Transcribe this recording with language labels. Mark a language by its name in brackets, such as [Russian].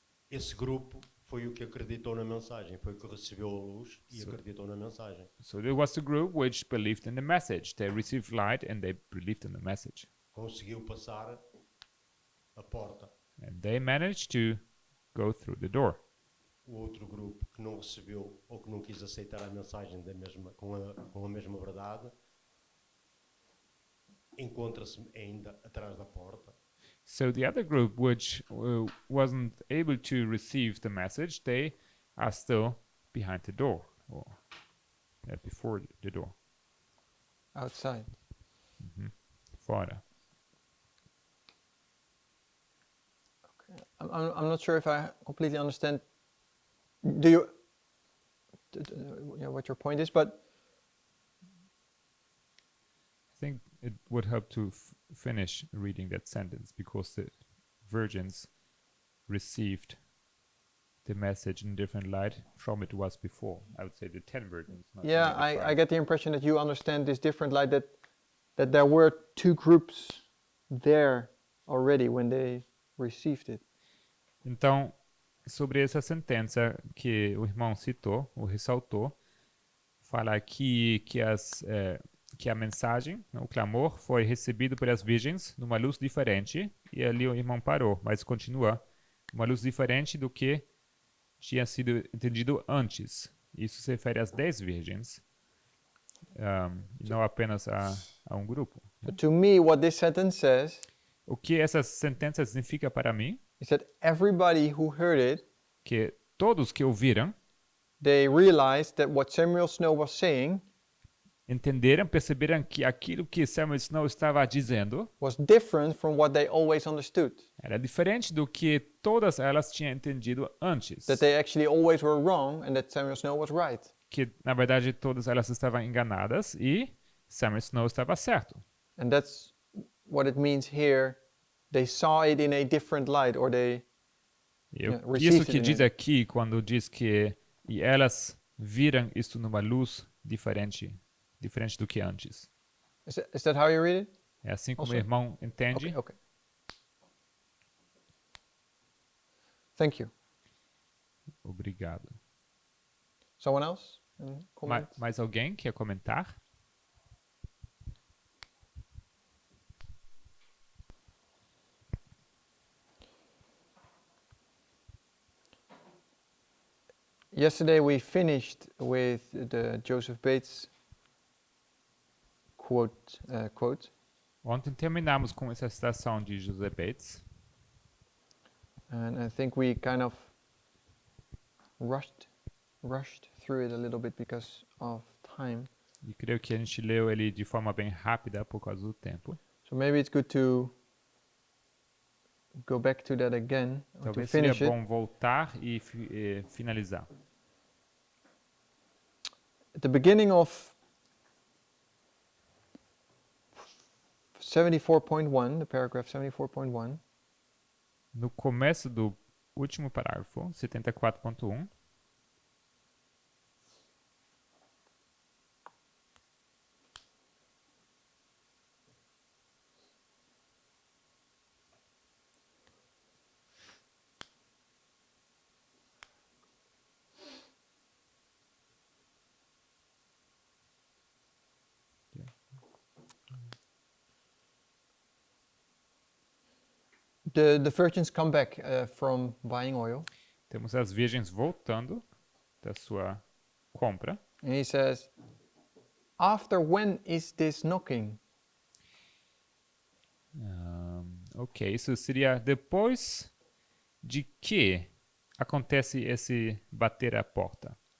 [Portuguese] esse grupo foi o que acreditou na mensagem, foi o que recebeu a luz e acreditou na mensagem. [English] So there was the group which believed in the message. They received light and they believed in the message. [Portuguese] Conseguiu passar a porta. [English] And they managed to go through the door. [Portuguese] O outro grupo que não recebeu ou que não quis aceitar a mensagem com a mesma verdade encontra-se ainda atrás da porta. [English] So the other group which wasn't able to receive the message, they are still behind the door, or before the door, Outside. [Portuguese] fora. [English] I'm not sure if I completely understand. Do you? Yeah, what your point is, but I think it would help to finish reading that sentence because the virgins received the message in different light from it was before. I would say the 10 virgins. Not yeah, maybe I five. get the impression that you understand this different, like that there were two groups there already when they received it. [Portuguese] Então, sobre essa sentença que o irmão citou, ou ressaltou, fala que a mensagem, o clamor, foi recebido pelas virgens numa luz diferente, e ali o irmão parou, mas continua, uma luz diferente do que tinha sido entendido antes. Isso se refere às 10 virgens, e não apenas a um grupo. [English] So to me, what this sentence says [Portuguese] O que essa sentença significa para mim, [English] is that everybody who heard it, [Portuguese] que todos que ouviram, [English] they realized that what Samuel Snow was saying [Portuguese] entenderam, perceberam que aquilo que Samuel Snow estava dizendo [English] was different from what they always understood. [Portuguese] era diferente do que todas elas tinham entendido antes. [English] That they actually always were wrong and that Samuel Snow was right. [Portuguese] Que, na verdade, todas elas estavam enganadas e Samuel Snow estava certo. [English] And that's what it means here. They saw it in a different light, or they [Portuguese] E [English] Yeah, [Portuguese] isso [English] received [Portuguese] que [English] it [Portuguese] diz [English] in. [Portuguese] aqui, quando diz que e elas viram isso numa luz diferente do que antes. [English] is that how you read it? [Portuguese] É assim como [English] Also? [Portuguese] o irmão entende. [English] Okay. Thank you. [Portuguese] Obrigado. [English] Someone else? Any comment? [Portuguese] Mais alguém quer comentar? [English] Yesterday we finished with the Joseph Bates quote. [Portuguese] Ontem terminamos com essa citação de José Bates. [English] And I think we kind of rushed through it a little bit because of time. [Portuguese] E creio que a gente leu ele de forma bem rápida por causa do tempo. [English] So maybe it's good to go back to that again, or to [Portuguese] Talvez seria [English] finish it. [Portuguese] bom voltar e finalizar. [English] At the beginning of 74.1, the paragraph 74.1, [Portuguese] No começo do último parágrafo, 74.1, [English] the virgins come back from buying oil, [Portuguese] temos as virgens voltando da sua compra. [English] and he says, "After when is this knocking?" [Portuguese] Ok, isso seria depois de que acontece esse bater a porta.